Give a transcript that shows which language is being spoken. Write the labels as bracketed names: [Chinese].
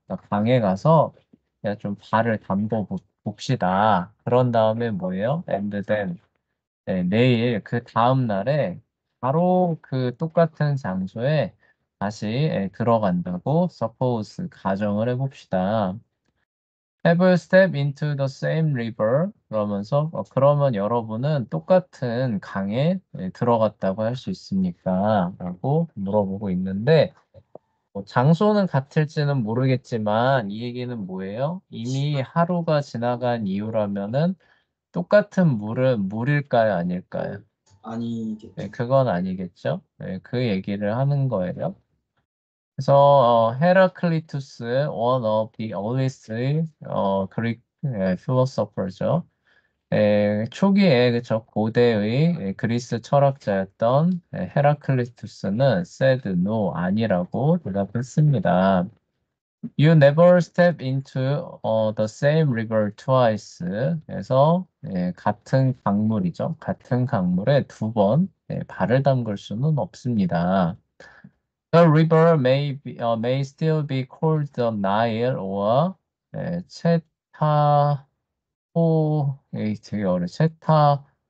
[Korean] 그러니까 강에 가서 그냥 좀 발을 담궈 봅시다. 그런 다음에 뭐예요? [English] And then [Korean] 내일 그 다음 날에 바로 그 똑같은 장소에 다시 들어간다고 [English] suppose [Korean] 가정을 해봅시다. [English] Have you stepped into the same river? [Korean] 그러면서 그러면 여러분은 똑같은 강에 들어갔다고 할 수 있습니까? 라고 물어보고 있는데 장소는 같을지는 모르겠지만 이 얘기는 뭐예요? 이미 하루가 지나간 이유라면은 똑같은 물은 물일까요? 아닐까요? 네, 아니겠죠. 그건 아니겠죠? 네, 그 얘기를 하는 거예요. 그래서 헤라클리투스, [English] one of the earliest Greek philosopher죠. [Korean] 초기에 그쵸 고대의 그리스 철학자였던 헤라클리투스는 [English] said no [Korean] 아니라고 대답했습니다. [English] You never step into the same river twice. [Korean] 그래서 같은 강물이죠. 같은 강물에 두 번 발을 담글 수는 없습니다. [English] The river may still be called the Nile or [Korean] 체타호 되게 어려 체타후